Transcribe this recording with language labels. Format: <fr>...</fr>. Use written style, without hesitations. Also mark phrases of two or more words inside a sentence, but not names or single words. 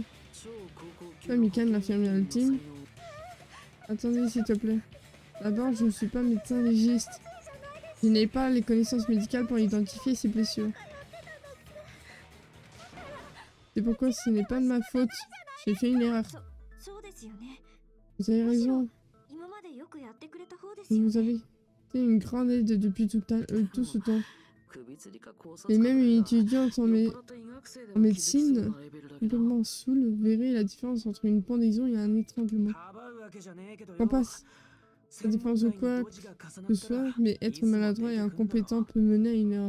<fr>Toi, Mikan, l'infirmière ultime. Attendez, s'il te plaît. D'abord, je ne suis pas médecin légiste. Je n'ai pas les connaissances médicales pour identifier ces blessures. C'est pourquoi ce n'est pas de ma faute. J'ai fait une erreur.</fr> <ja>そうですよね。</ja> <fr>Vous avez raison.</fr> <ja>今までよくやってくれた方ですよ</ja> <fr>Vous</fr> <ja>ね。</ja> <fr>avez été une grande aide depuis tout ce temps. Et même une étudiante en médecine, complètement saoule, verrait la différence entre une pendaison et un étranglement. Qu'en passe, ça dépend de quoi que ce soit, mais être maladroit et incompétent peut mener à une erreur.</fr>